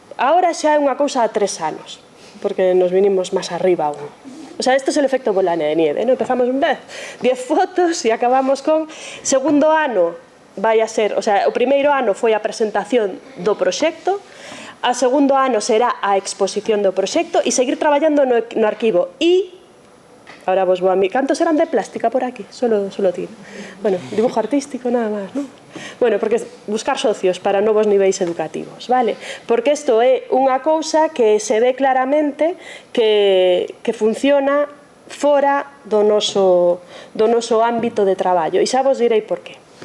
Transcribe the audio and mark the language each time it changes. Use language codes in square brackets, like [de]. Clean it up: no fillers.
[gl] Ahora xa é unha cousa a 3 anos, porque nos vinimos máis arriba aún. [es] O sea, esto es el efecto bola de nieve, ¿no? [gl] Empezamos 10 fotos e acabamos con segundo ano vai a ser, o sea, o primeiro ano foi a presentación do proxecto, a segundo ano será a exposición do proxecto e seguir traballando no arquivo. E ahora vos vou a mí, cantos eran de plástica por aquí? Solo tiro. Bueno, dibujo artístico nada máis, ¿no? Bueno, porque buscar socios para novos niveis educativos, vale? Porque isto é unha cousa que se ve claramente que funciona fora do noso ámbito de traballo. E xa vos direi por qué.